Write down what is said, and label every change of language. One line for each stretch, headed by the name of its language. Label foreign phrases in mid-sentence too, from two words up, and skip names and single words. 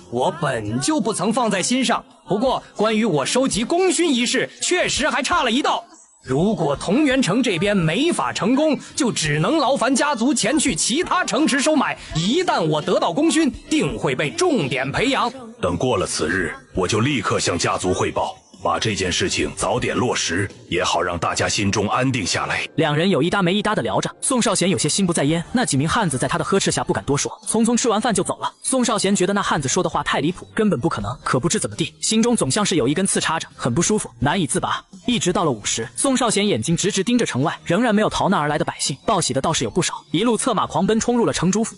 Chinese: 我本就不曾放在心上，不過關於我收集功勳一事，確實還差了一道。如果桐原城這邊沒法成功，就只能勞煩家族前去其他城池收買。一旦我得到功勳，定會被重點培養。等過了此日，我就立刻向家族匯報。把這件事情早點落實，也好讓大家心中安定下來。两人有一搭沒一搭的聊着，宋少賢有些心不在焉。那幾名漢子在他的呵斥下不敢多說，匆匆吃完飯就走了。宋少贤觉得那漢子說的話太離譜，根本不可能，可不知怎麼地，心中總像是有一根刺插着，很不舒服，難以自拔。一直到了午時，宋少贤眼睛直直盯着城外，仍然没有逃难而來的百姓，報喜的倒是有不少，一路策馬狂奔衝入了城主府。